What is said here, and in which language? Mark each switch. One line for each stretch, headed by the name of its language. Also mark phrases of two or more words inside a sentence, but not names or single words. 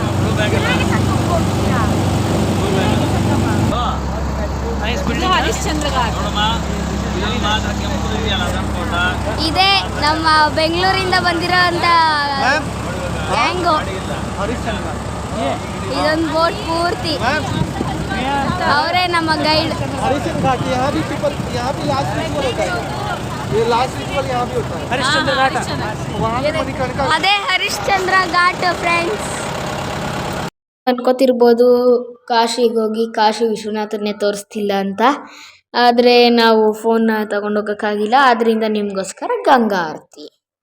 Kannada: ಹರಿಶ್ಚಂದ್ರ ಘಾಟ್. ಇದೇ ನಮ್ಮ ಬೆಂಗಳೂರಿಂದ ಬಂದಿರೋಂಥ ಗ್ಯಾಂಗು. ಇದೊಂದು ಬೋಟ್ ಪೂರ್ತಿ ಅವರೇ ನಮ್ಮ ಗೈಡ್.
Hindi: हरिश्चंद्र घाट यहाँ भी
English: last ritual
Hindi: होता है. ये
English: last ritual
Hindi: यहाँ भी होता है.
Kannada: ಹರಿಶ್ಚಂದ್ರ ಘಾಟ್.
Hindi: वहाँ पे मणिकर्णिका.
Kannada: ಅದೇ ಹರಿಶ್ಚಂದ್ರ ಘಾಟ್ ಫ್ರೆಂಡ್ಸ್. ಅನ್ಕೋತಿರ್ಬೋದು ಕಾಶಿಗೆ ಹೋಗಿ ಕಾಶಿ ವಿಶ್ವನಾಥನ್ನೇ ತೋರಿಸ್ತಿಲ್ಲ ಅಂತ. ಆದರೆ ನಾವು ಫೋನ್ನ ತಗೊಂಡೋಗೋಕ್ಕಾಗಿಲ್ಲ, ಆದ್ದರಿಂದ ನಿಮಗೋಸ್ಕರ ಗಂಗಾ ಆರತಿ.